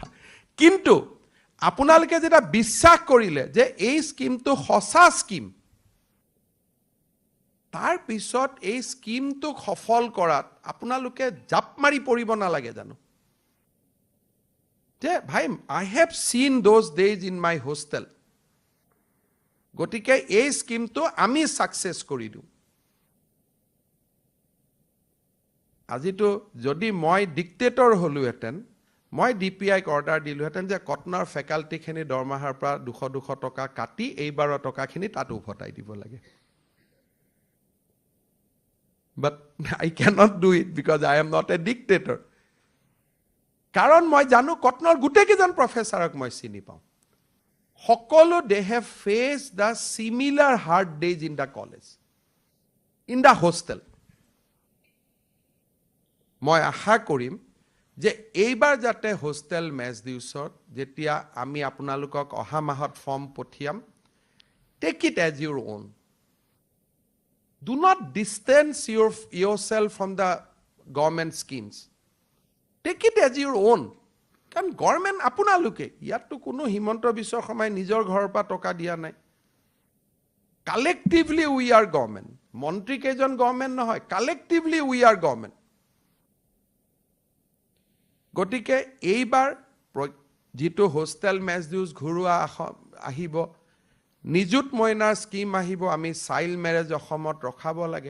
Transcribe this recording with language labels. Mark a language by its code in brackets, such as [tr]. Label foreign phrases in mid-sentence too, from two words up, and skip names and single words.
[as] কিন্তু আপোনালোকে যেতিয়া বিশ্বাস কৰিলে যে এই স্কিমটো সঁচা স্কিম, তাৰ পিছত এই স্কিমটোক সফল কৰাত আপোনালোকে জাপ মাৰি পৰিব নালাগে জানো? যে ভাই, [en] I have seen those days in my hostel, [as] গতিকে এই স্কিমটো আমি ছাকচেছ কৰি দিওঁ। আজিতো যদি মই ডিক্টেটৰ হ'লোহেঁতেন, মই DPIক অৰ্ডাৰ দিলোহেঁতেন যে কটনৰ ফেকাল্টিখিনি দৰমহাৰ পৰা 200 টকা কাটি এইবাৰৰ টকাখিনি তাত উভতাই দিব লাগে। [en] But I cannot do it because I am not a dictator. [as] কাৰণ মই জানো কটনৰ গোটেইকেইজন প্ৰফেচাৰক মই চিনি পাওঁ। [en] সকলো they have faced the similar hard days in the college, in the hostel. [as] মই আশা কৰিম যে এইবাৰ যাতে [en] hostel mess dues [as] যেতিয়া আমি আপোনালোকক অহা মাহত ফৰ্ম পঠিয়াম, [en] take it as your own. Do not distance yourself from the government schemes. Take it as your own. [as] কাৰণ গভৰ্ণমেণ্ট আপোনালোকে, ইয়াততো কোনো হিমন্ত বিশ্ব শৰ্মাই নিজৰ ঘৰৰ পৰা টকা দিয়া নাই। [en] collectively we are government. [as] মন্ত্ৰী কেইজন গভৰ্ণমেণ্ট নহয়, [en] collectively we are government. [as] গতিকে এইবাৰ যিটো [en] hostel mess dues [as] ঘূৰোৱা আহিব, নিযুত মইনাৰ স্কিম আহিব, আমি [en] child marriage [as] অসমত ৰখাব লাগে।